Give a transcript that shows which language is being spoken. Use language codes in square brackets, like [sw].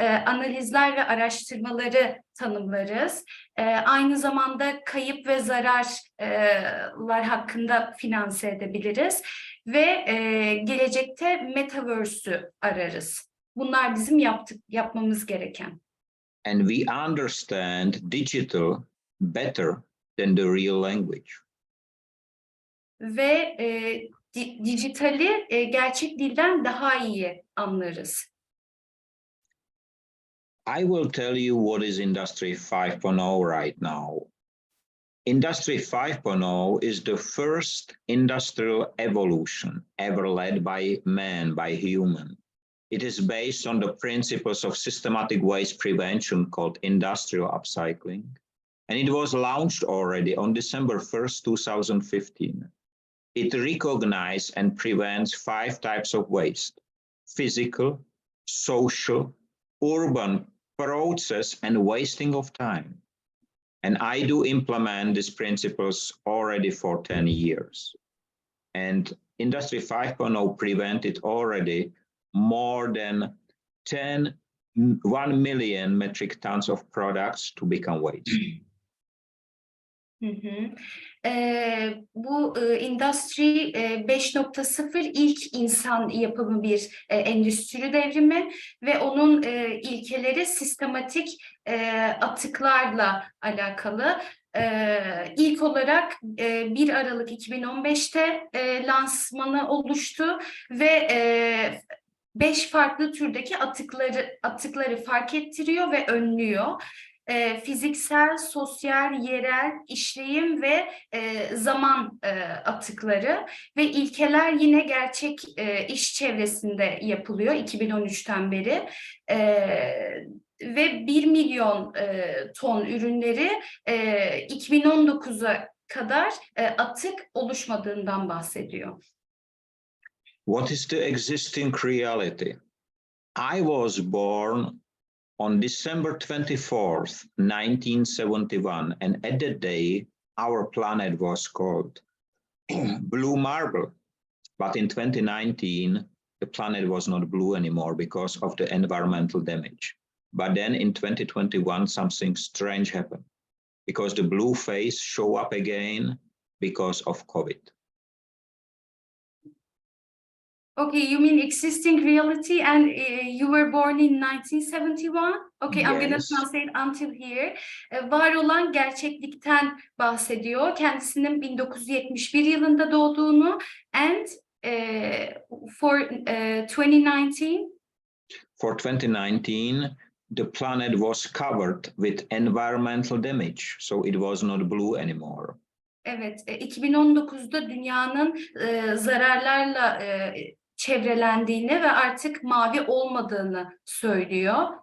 [tr] Analizler ve araştırmaları tanımlarız. Aynı zamanda kayıp ve zararlar hakkında finanse edebiliriz. Ve gelecekte Metaverse'ü ararız. Bunlar bizim yapmamız gereken. [en] And we understand digital better than the real language. [tr] Ve dijitali gerçek dilden daha iyi anlarız. [en] I will tell you what is Industry 5.0 right now. Industry 5.0 is the first industrial evolution ever led by man, by human. It is based on the principles of systematic waste prevention called industrial upcycling. And it was launched already on December 1st, 2015. It recognizes and prevents 5 types of waste: physical, social, urban, process, and wasting of time. And I do implement these principles already for 10 years. And Industry 5.0 prevented already more than 1 million metric tons of products to become waste. Hı hı. [tr] Bu Endüstri 5.0 ilk insan yapımı bir endüstri devrimi ve onun ilkeleri sistematik atıklarla alakalı. İlk olarak 1 Aralık 2015'te lansmanı oluştu ve 5 farklı türdeki atıkları fark ettiriyor ve önlüyor. fiziksel, sosyal, yerel, işleyim ve zaman atıkları ve ilkeler yine gerçek iş çevresinde yapılıyor 2013'ten beri. Ve 1 milyon ton ürünleri 2019'a kadar atık oluşmadığından bahsediyor. [en] What is the existing reality? I was born on December 24th, 1971, and at that day, our planet was called blue marble. But in 2019, the planet was not blue anymore because of the environmental damage. But then in 2021, something strange happened because the blue phase show up again because of COVID. Okay, you mean existing reality and you were born in 1971? Okay, I'm gonna Yes. translate until here. [tr] Var olan gerçeklikten bahsediyor. Kendisinin 1971 yılında doğduğunu [en] and for 2019 For 2019, the planet was covered with environmental damage, so it was not blue anymore. [tr] Evet, 2019'da dünyanın zararlarla çevrelendiğini ve artık mavi olmadığını söylüyor.